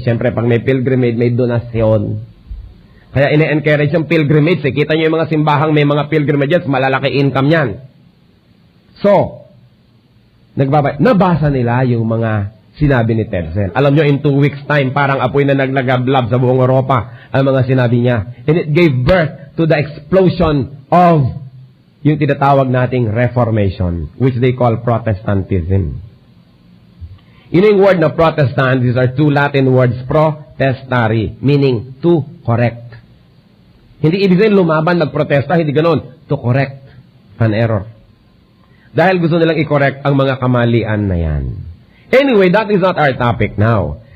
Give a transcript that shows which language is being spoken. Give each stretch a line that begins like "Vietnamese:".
Filipino: Siyempre, pag may pilgrimage, may donasyon. Kaya ine-encourage yung pilgrimage. Kita nyo yung mga simbahang may mga pilgrimages, malalaki income yan. So, nabasa nila yung mga sinabi ni Tetzel. Alam nyo,
English: in 2 weeks time,
Filipino: parang apoy na naglagablab sa buong Europa ang mga sinabi niya.
English: And it gave birth to the explosion of
Filipino: yung tinatawag nating
English: Reformation, which they call Protestantism.
Filipino: Yung word na
English: Protestant, these are two Latin words, protestari, meaning to correct.
Filipino: Hindi ibig sabihin lumaban, nagprotesta, hindi ganoon.
English: To correct an error.
Filipino: Dahil gusto nilang i-correct ang mga kamalian na yan.
English: Anyway, that is not our topic now.